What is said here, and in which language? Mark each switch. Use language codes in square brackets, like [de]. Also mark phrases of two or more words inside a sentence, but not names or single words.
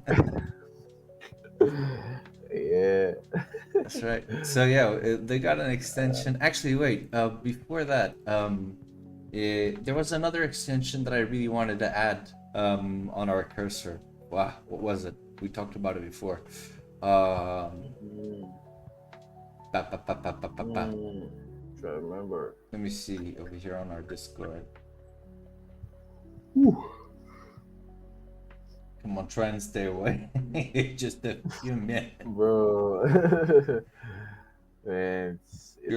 [en] Yeah. That's right. So yeah, they got an extension. Actually, wait. Before that, there was another extension that I really wanted to add on our cursor. Wow, what was it? We talked about it before. Mm, Ba, ba, ba, ba, ba, ba, ba. try to remember. Let me see over here on our Discord. Come on, try and stay away. Just a few minutes. Bro. Man, You're